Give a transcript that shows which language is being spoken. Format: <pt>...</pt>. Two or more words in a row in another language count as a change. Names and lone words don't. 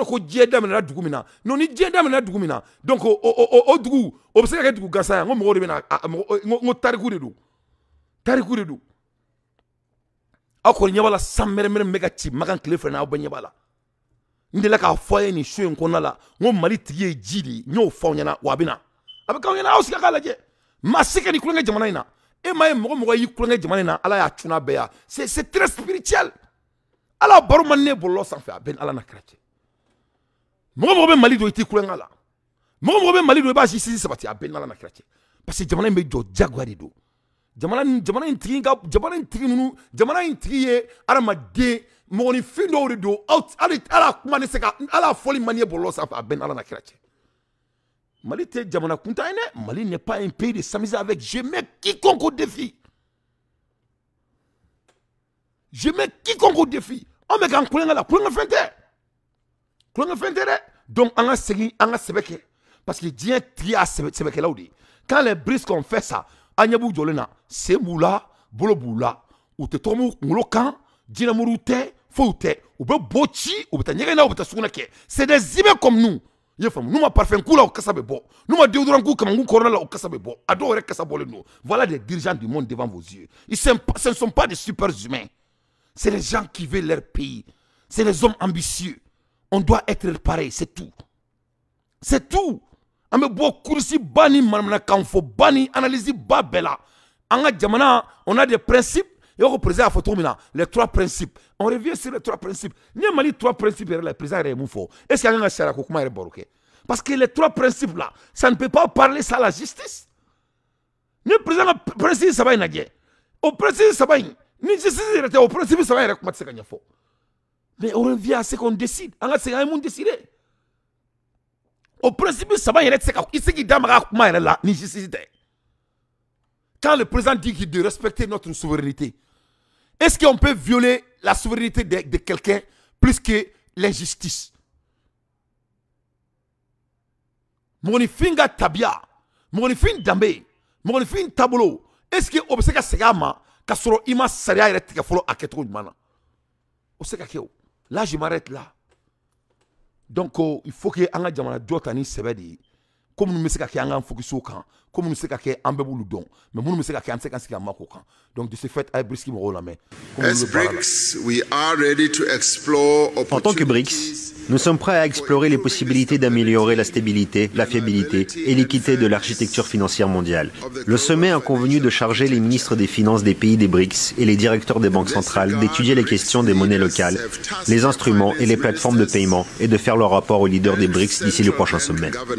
<bm>ko diɲɛ daminɛna dugu min na non ni diɲɛ daminɛna dugu min na donc o dugu o bɛ se ka kɛ dugu gansan ye n ko mɔgɔw de bɛna n ko tariku de don tariku de don aw kɔni ɲɛ b'a la san mɛrɛmɛrɛ min bɛ ka ci Makan tile fɛ n'aw bɛɛ ɲɛ b'a la n delila k'a fɔ a ye nin so in kɔnɔna la n ko Mali tigi ye ji de ye n y'o fɔ aw ɲɛna wa a bɛ na a bɛ k'aw ɲɛna aw sigi k'a lajɛ maa si ka ni kulonkɛ jamana in na e m'a ye mɔgɔ mɔgɔ y'i kulonkɛ jamana in na Ala y'a cunna bɛɛ ya</bm> <fr>c'est très spirituel</fr> <bm>Ala baro man ne bɔlɔlɔ sanfɛ a bɛ ni Ala na kira cɛ mɔgɔ mɔgɔ bɛ Mali don i t'i kulonkɛ la mɔgɔ mɔgɔ bɛ Mali don i b'a sisi sabati a bɛ ni Ala na kira cɛ</bm> <fr>parce que</fr> <bm>jamana in bɛ jɔ jagoya de don jamana in tigi ye adamaden mɔgɔninfin dɔw de don ala kuma ne se ka ala fɔli man ye bɔlɔlɔ sanfɛ a bɛ ni Ala na kira cɛ Mali tɛ jamana kuntan ye dɛ</bm> <fr>Mali n'est pas un pays de s'amuser avec je mets quiconque au défi</fr> <bm>an bɛ k'an kulonkɛ la kulonkɛ fɛn tɛ dɛ donc an ka segin an ka sɛbɛ kɛ</bm> <fr>parce que</fr> <bm>diɲɛ tigi y'a sɛbɛkɛlaw de ye</bm> <fr>quand les Brics ont fait ça</fr> <bm>an ɲɛ b'u jɔlen na sen b'u la bolo b'u la u tɛ tɔgɔmu u kunkolo kan jinɛmuru tɛ foyi tɛ u bɛ bo ci u bɛ taa ɲɛgɛn na u bɛ taa sugunɛ kɛ</bm> <fr>c'est des humains comme nous</fr> <bm>i ye faamu n'u ma parfum k'u la o kasa bɛ bɔ n'u ma déodorant k'u kamankun kɔrɔla la o kasa bɛ bɔ a dɔw yɛrɛ kasa bɔlen don</bm> <fr>voilà des dirigeants du monde devant vos yeux ce ne sont pas des super humains c'est les gens qui veulent leur pays c'est les hommes ambitieux on doit être pareil c'est tout</fr> <bm>an bɛ bɔ kurusi ba ni manamanakan fɔ ba ni analyse ba bɛɛ la an ka jamana</bm> <fr>on a des principes et au président</fr> <bm>a fɔ cogo min na</bm> <fr>les trois principes on revient sur les trois principes</fr> <bm>ni ye Mali</bm> <fr>trois principes</fr> <bm>yɛrɛ la président yɛrɛ ye mun fɔ</bm> <fr>est ce que</fr> <bm>an kan ka sariya ko kuma yɛrɛ baro kɛ</bm> <fr>parce que les trois principes là ça ne peut pas parler ça à la justice</fr> <bm>ni président ka principe saba in lajɛ o principe saba in ni justice yɛrɛ tɛ o principe saba yɛrɛ kuma tɛ se ka ɲɛfɔ</bm> <fr>mais on revient à ce qu'on décide</fr> <bm>an ka segin an ye mun décider au principe saba yɛrɛ tɛ se ka i se k'i da maga a kuma yɛrɛ la ni justice tɛ</bm> <fr>quand le président dit qu'il doit respecter notre souveraineté est-ce qu'on peut violer la souveraineté de quelqu'un plus que l'injustice</fr> <bm>mɔgɔninfin ka tabiya mɔgɔninfin danbe mɔgɔninfin taabolo est-ce que o bɛ se ka segin a ma ka sɔrɔ i ma sariya yɛrɛ tigɛ fɔlɔ a kɛcogo ɲuman na o se ka kɛ o là</bm> <fr>je m'arrête là donc il faut que</fr> <bm>an ka jamana jɔ ta ni sɛbɛ de ye ko minnu bɛ se ka kɛ an k'an fokuser o kan ko minnu bɛ se ka kɛ an bɛɛ b'olu dɔn mais minnu bɛ se ka kɛ an tɛ se ka sigi an ma k'o kan</bm> <fr>donc de ce fait</fr> <bm>a ye Brics mɔgɔw lamɛn.</bm> <fr>En tant que BRICS, nous sommes prêts à explorer les possibilités d'améliorer la stabilité, la fiabilité et l'équité de l'architecture financière mondiale. Le sommet a convenu de charger les ministres des Finances des pays des BRICS et les directeurs des banques centrales d'étudier les questions des monnaies locales, les instruments et les plateformes de paiement et de faire leur rapport aux leaders des BRICS d'ici le prochain sommet.</fr>